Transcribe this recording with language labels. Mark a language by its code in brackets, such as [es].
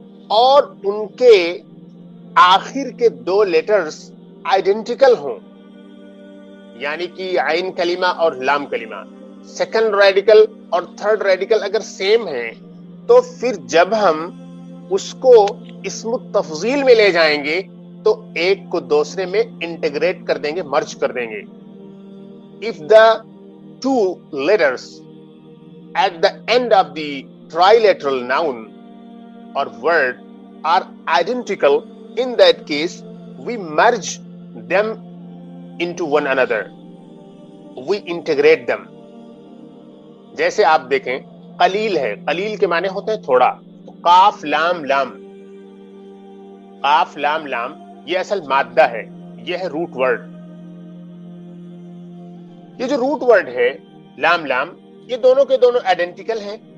[ur] اور ان کے آخر کے 2 لیٹرز آئیڈینٹیکل ہوں، یعنی کہ عین کلمہ اور لام کلمہ، سیکنڈ ریڈیکل اور تھرڈ ریڈیکل اگر سیم ہیں، تو پھر جب ہم اس کو اسم التفضیل میں لے جائیں گے تو ایک کو دوسرے میں انٹیگریٹ کر دیں گے، مرج کر دیں گے. [en] If the 2 letters at the end of the trilateral noun or word are identical, in that case we merge them into one another, we integrate them. [ur] جیسے آپ دیکھیں قلیل ہے، قلیل کے معنی ہوتے ہیں تھوڑا. قاف لام لام، قاف لام لام یہ اصل مادہ ہے، یہ ہے روٹ ورڈ. یہ جو روٹ ورڈ ہے لام لام، یہ دونوں کے دونوں آئیڈینٹیکل ہیں.